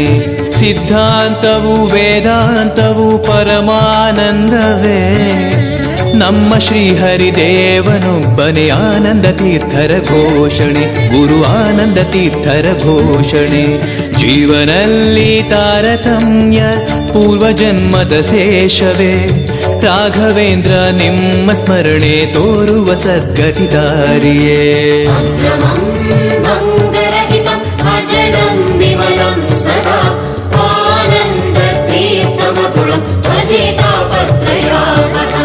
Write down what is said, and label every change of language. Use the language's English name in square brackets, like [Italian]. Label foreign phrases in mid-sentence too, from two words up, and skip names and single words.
[Kannada] ಸಿದ್ಧಾಂತವು ವೇದಾಂತವು ಪರಮಾನಂದವೇ ನಮ್ಮ ಶ್ರೀಹರಿದೇವನೊಬ್ಬನೇ ಆನಂದ ತೀರ್ಥರ ಘೋಷಣೆ. ಗುರು ಆನಂದ ತೀರ್ಥರ ಘೋಷಣೆ. ಜೀವನಲ್ಲಿ ತಾರತಮ್ಯ ಪೂರ್ವಜನ್ಮದ ಶೇಷವೇ ರಾಘವೇಂದ್ರ ನಿಮ್ಮ ಸ್ಮರಣೆ ತೋರುವ ಸದ್ಗತಿ ದಾರಿಯೇ. [Sanskrit] अग्रमं भङ्गरहितं अजडं विमलं सदा आनन्दतीर्थमधुरं भजे तापत्रयापहम्.